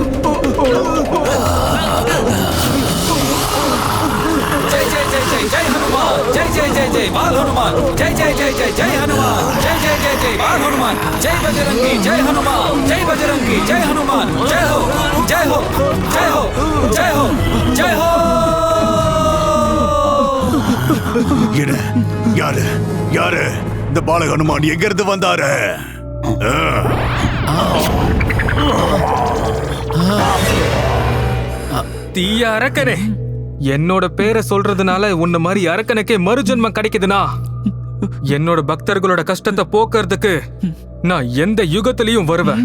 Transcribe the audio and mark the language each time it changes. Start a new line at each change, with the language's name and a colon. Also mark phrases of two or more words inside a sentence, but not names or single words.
Hindi: जय जय जय जय जय हनुमान जय जय जय जय बाल हनुमान जय जय जय जय जय हनुमान जय जय जय जय बाल हनुमान जय बजरंगी जय हनुमान जय बजरंगी जय हनुमान जय हो जय हो जय हो जय हो जय हो.
Tamil: யாரு யாரு இந்த பால ஹனுமான் எங்க இருந்து வந்தாரு? தீய அரக்கனே, என்னோட பேரை சொல்றதுனால உன்ன மாதிரி அரக்கனுக்கே மறுஜென்மம் கிடைக்குதுன்னா, என்னோட பக்தர்களோட கஷ்டத்தை போக்குறதுக்கு நான் எந்த யுகத்திலையும் வருவேன்.